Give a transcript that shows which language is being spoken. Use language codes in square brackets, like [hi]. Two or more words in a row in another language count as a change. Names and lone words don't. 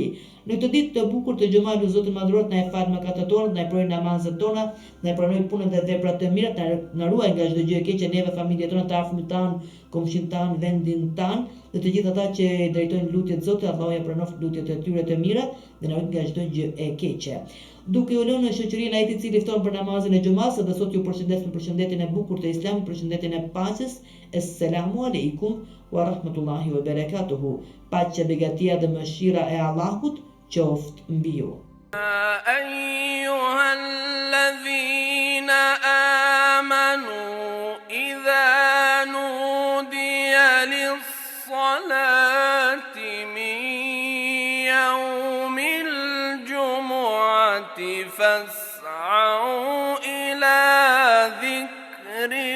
[sq] Në këtë ditë të bukur të xhumaut, Zoti Madhëruar na e fal mëkatet tona, na e pranoi namazet tona, na e pranoi punën dhe veprat e mira, na ruaj nga çdo gjë e keqe neve, familjet tona, të afërmit tan, komshin tan, vendin tan dhe të gjithë ata që drejtojnë lutjet Zotit, Allahu ja pranon lutjet e tyre të mira dhe na ruaj nga çdo gjë e keqe. Duke u lënë në shoqërinë ai i cili fton për namazin e xumas, dhe sot ju përshëndes me përshëndetjen e bukur të Islamit, përshëndetjen e paqes. [ar] السلام عليكم ورحمة الله وبركاته. [sq] Paqja, begatia dhe mëshira e Allahut qoftë mbi ju. [ar] أيها الذين آمنوا إذا نودي للصلاة من يوم الجمعة فاسعوا إلى ذكر